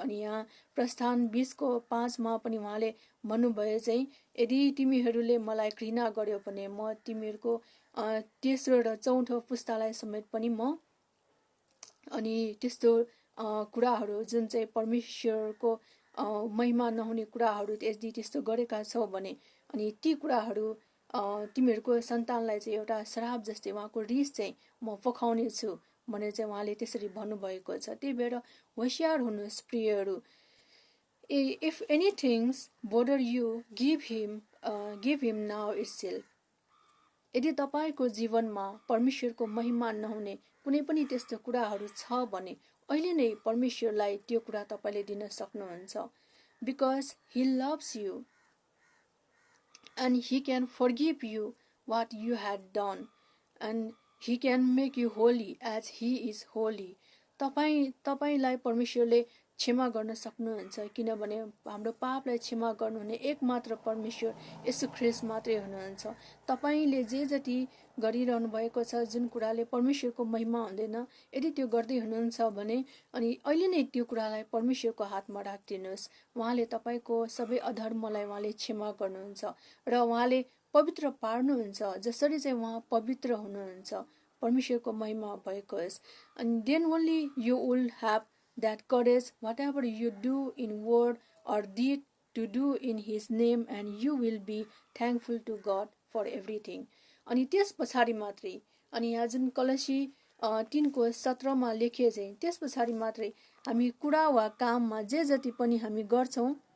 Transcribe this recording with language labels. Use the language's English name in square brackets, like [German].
[Nepali] अनि यहाँ प्रस्थान 20 को 5 मा पनि उहाँले भन्नुभयो चाहिँ, यदि तिमीहरूले मलाई घृणा गर्यो भने म तिमीहरूको तेस्रो र चौथो पुस्तालाई समेत पनि म अनि त्यस्तो कुराहरू जुन चाहिँ परमेश्वरको महिमा नहुने कुराहरू यदि त्यस्तो गरेका छौ भने अनि ती कुराहरू तिमीहरूको सन्तानलाई चाहिँ एउटा श्राप जस्तै उहाँको रिस चाहिँ म पखाउने छु भनेर चाहिँ उहाँले त्यसरी भन्नुभएको छ। त्यही भएर होशियार हुनुहोस् प्रियहरू। [English] If anything bother you, give him now itself. [Nepali] यदि तपाईको जीवनमा परमेश्वरको महिमा नहुने कुनै पनि त्यस्तो कुराहरू छ भने अहिले नै परमेश्वरलाई त्यो कुरा तपाईले दिन सक्नुहुन्छ। [English] Because he loves you and he can forgive you what you had done and he can make you holy as he is holy. [Nepali] तपाईलाई परमेश्वरले क्षमा गर्न सक्नुहुन्छ, किनभने हाम्रो पापलाई क्षमा गर्नुहुने एकमात्र परमेश्वर येशू ख्रीष्ट मात्रै हुनुहुन्छ। तपाईले जे जति गरिरहनु भएको छ, जुन कुराले परमेश्वरको महिमा हुँदैन, यदि त्यो गर्दै हुनुहुन्छ भने अनि अहिले नै त्यो कुरालाई परमेश्वरको हातमा राखिदिनुहोस्। उहाँले तपाईको सबै अधर्मलाई उहाँले क्षमा गर्नुहुन्छ र उहाँले पवित्र पार्नुहुन्छ, जसरी चाहिँ उहाँ पवित्र हुनुहुन्छ। परमेश्वरको महिमा भएको होस्। [English] And then only you will have that courage, whatever you do in word or deed, to do in his name, and you will be thankful to God for everything. [Nepali] अनि त्यस पछाडि मात्रै, अनि यहाँ जुन कलसी 3 को 17 मा लेखिए चाहिँ त्यस पछाडि मात्रै हामी कुरा वा काममा जे जति पनि हामी गर्छौं